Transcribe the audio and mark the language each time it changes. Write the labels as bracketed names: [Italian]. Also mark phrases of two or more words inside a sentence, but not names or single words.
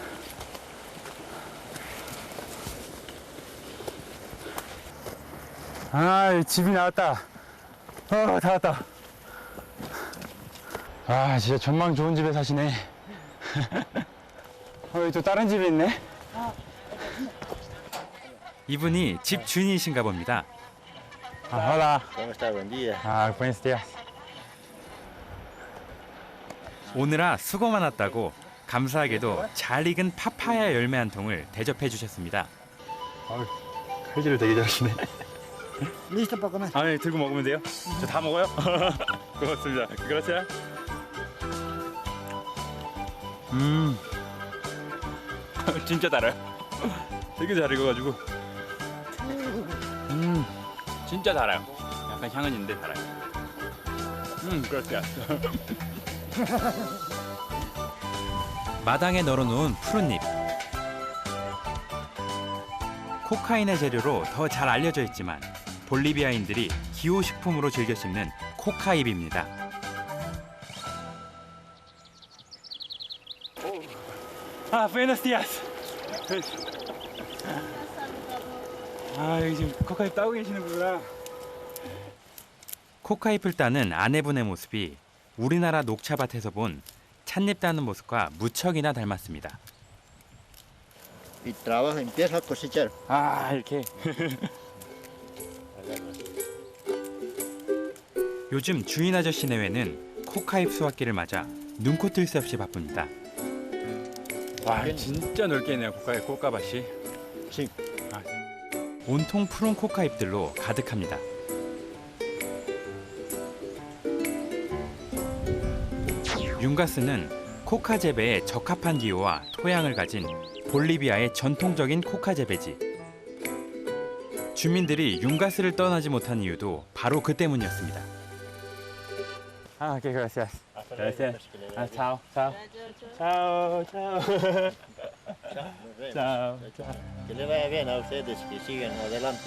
[Korean] 집이 나왔다. 다 왔다. 진짜 전망 좋은 집에 사시네. 여기 또 다른 집이 있네. 이분이 집 주인이신가 봅니다. [Spanish] hola. ¿Cómo está? Buen día. buenos días. [Korean] 오늘아 수고 많았다고 감사하게도 잘 익은 파파야 열매 한 통을 대접해 주셨습니다. 칼질을 되게 잘하시네. [Spanish] ¿Listo para comer? [Korean] 네, 들고 먹으면 돼요? 저 다 먹어요? 고맙습니다. 그렇죠? 진짜 달아요. 되게 잘 익어가지고. 진짜 달아요. 약간 향은 있는데 달아요. 그렇죠. 마당에 널어놓은 푸른잎. 코카인의 재료로 더 잘 알려져 있지만 볼리비아인들이 기호식품으로 즐겨 씹는 코카잎입니다. [Spanish] buenos días. [Korean] 여기 지금 코카잎 따고 계시는구나. 코카잎을 따는 아내분의 모습이 우리나라 녹차밭에서 본 찻잎 따는 모습과 무척이나 닮았습니다. [Spanish] Y trabaja, empieza a cosechar. [Korean] 이렇게. 요즘 주인 아저씨 내외는 코카잎 수확기를 맞아 눈코 뜰 새 없이 바쁩니다. 진짜 넓게 있네요. 콩가밭이. [Spanish] Sí. [Korean] 온통 푸른 코카잎들로 가득합니다. 융가스는 코카 재배에 적합한 기후와 토양을 가진 볼리비아의 전통적인 코카 재배지. 주민들이 융가스를 떠나지 못한 이유도 바로 그 때문이었습니다. 오케이, [Spanish] gracias. Gracias. Chao, chao. Chao, chao. Nos vemos. Chao. Que le vaya bien a ustedes, que sigan adelante.